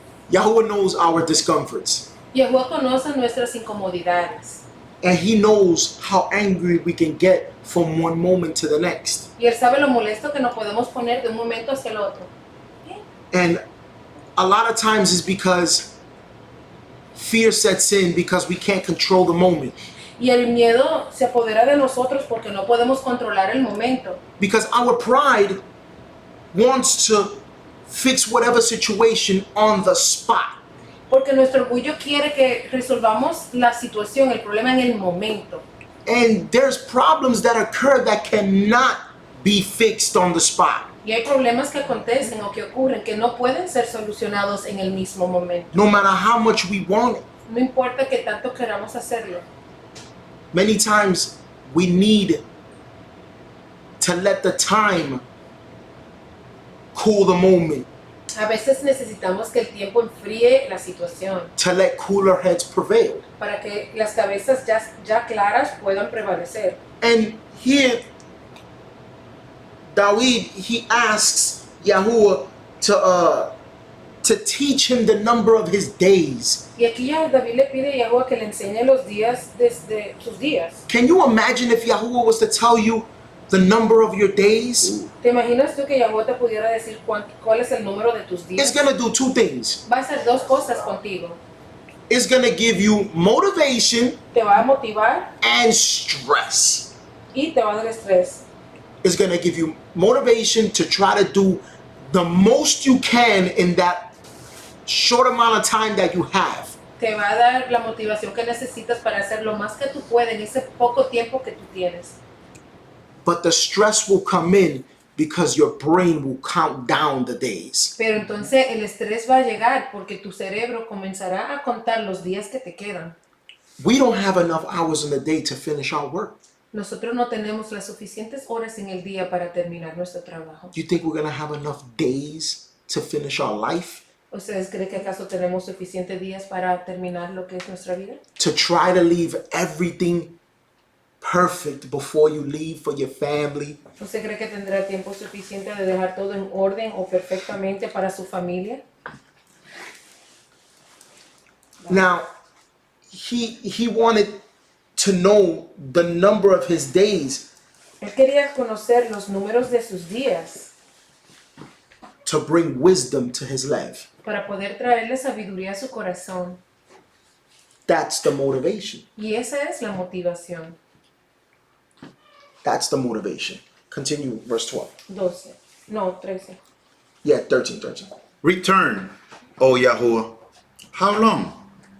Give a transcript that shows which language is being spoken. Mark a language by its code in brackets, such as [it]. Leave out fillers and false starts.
[en] Yahuwah knows our discomforts. [es] Yahuwah conoce nuestras incomodidades. [en] And he knows how angry we can get from one moment to the next. [es] Y Él sabe lo molesto que nos podemos poner de un momento hacia el otro. [en] And a lot of times it's because fear sets in because we can't control the moment. [es] Y el miedo se apodera de nosotros porque no podemos controlar el momento. [en] Because our pride wants to fix whatever situation on the spot. [es] Porque nuestro orgullo quiere que resolvamos la situación, el problema en el momento. [en] And there's problems that occur that cannot be fixed on the spot. [es] Y hay problemas que acontecen o que ocurren que no pueden ser solucionados en el mismo momento. [en] No matter how much we want it. [es] No importa que tanto queramos hacerlo. [en] Many times we need to let the time cool the moment, [es] A veces necesitamos que el tiempo enfríe la situación [en] to let cooler heads prevail. [es] para que las cabezas ya claras puedan prevalecer. [en] And here, David, he asks Yahuwah to teach him the number of his days. [es] Y aquí ya David le pide a Yahuwah que le enseñe los días desde sus días. [en] Can you imagine if Yahuwah was to tell you the number of your days? [es] ¿Te imaginas tú que Yahuwah te pudiera decir cuál es el número de tus días? [en] It's going to do two things. [es] Va a hacer dos cosas contigo. [en] It's going to give you motivation [es] Te va a motivar [en] and stress. [es] y te va a dar estrés. [en] It's going to give you motivation to try to do the most you can in that short amount of time that you have. [es] Te va a dar la motivación que necesitas para hacer lo más que tú puedes en ese poco tiempo que tú tienes. [en] But the stress will come in because your brain will count down the days. [es] Pero entonces el estrés va a llegar porque tu cerebro comenzará a contar los días que te quedan. [en] We don't have enough hours in the day to finish our work. [es] Nosotros no tenemos las suficientes horas en el día para terminar nuestro trabajo. [en] Do you think we're going to have enough days to finish our life? [es] ¿Ustedes creen que acaso tenemos suficientes días para terminar lo que es nuestra vida? [en] To try to leave everything perfect before you leave for your family? [es] ¿Usted cree que tendrá tiempo suficiente de dejar todo en orden o perfectamente para su familia? [en] Now, he wanted to know the number of his days [es] Él quería conocer los números de sus días [en] to bring wisdom to his life. [es] para poder traerle sabiduría a su corazón. [en] That's the motivation. [es] Y esa es la motivación. [en] That's the motivation. Continue, verse 12. 12. No, 13. Yeah, 13. Return, O Yahuwah. How long?